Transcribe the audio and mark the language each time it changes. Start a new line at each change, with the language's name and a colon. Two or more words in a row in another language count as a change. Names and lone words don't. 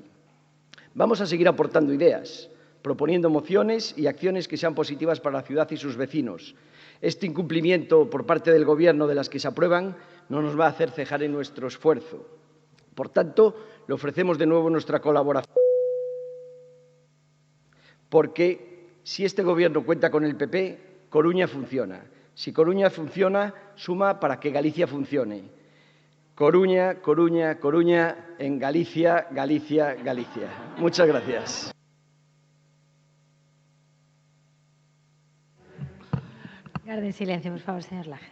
Spanish: Vamos a seguir aportando ideas, proponiendo mociones y acciones que sean positivas para la ciudad y sus vecinos. Este incumplimiento por parte del Gobierno de las que se aprueban no nos va a hacer cejar en nuestro esfuerzo. Por tanto, le ofrecemos de nuevo nuestra colaboración, porque si este Gobierno cuenta con el PP, Coruña funciona. Si Coruña funciona, suma para que Galicia funcione. Coruña, Coruña, Coruña, en Galicia, Galicia, Galicia. Muchas gracias. Guarden silencio, por favor, señor Laje.